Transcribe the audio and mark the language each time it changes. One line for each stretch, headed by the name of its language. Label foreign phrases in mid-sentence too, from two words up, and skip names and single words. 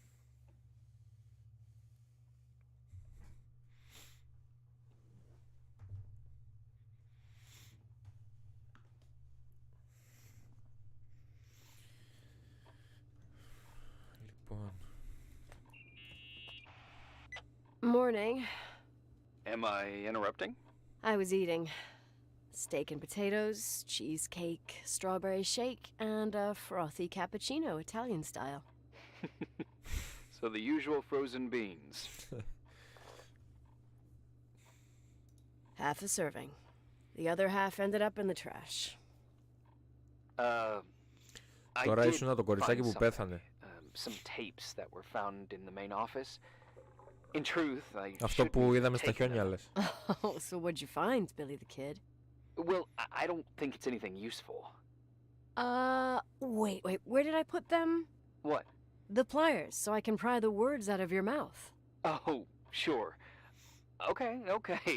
Greek: Λοιπόν.
English: Morning. Am I interrupting? I was eating steak and potatoes, cheesecake, strawberry shake, and a frothy cappuccino, Italian style. So the usual frozen beans. Half a serving. The other half ended up in the trash.
Greek: Τώρα ήσουν το κοριτσάκι που πέθανε.
English: Some tapes that were found in the main office. In truth, I
Greek: Αυτό που είδαμε στα χιόνια, λες.
English: Oh, so what'd you find, Billy the Kid? Well, I don't think it's anything useful. Wait, where did I put them? What? The pliers, so I can pry the words out of your mouth. Oh, sure. Okay.